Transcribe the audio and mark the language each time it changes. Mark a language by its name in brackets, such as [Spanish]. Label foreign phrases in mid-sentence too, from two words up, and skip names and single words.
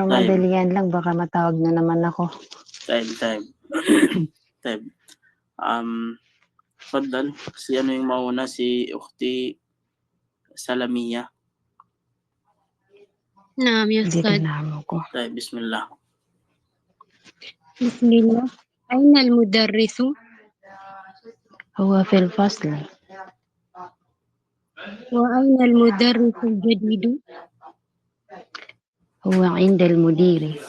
[Filipino] Time. madalian lang, baka matawag na naman ako. [English] Time. Time. [Filipino] Fadal, si ano yung mauna? Si Ukhti Salamia. [Arabic] نعم يا [Filipino] Hindi [Arabic] أستاذ. [Filipino] tinamo ko. [Arabic] طيب بسم الله. بسم الله. أين المدرس؟ هو في الفصل. وأين المدرس الجديد؟ هو عند المدير.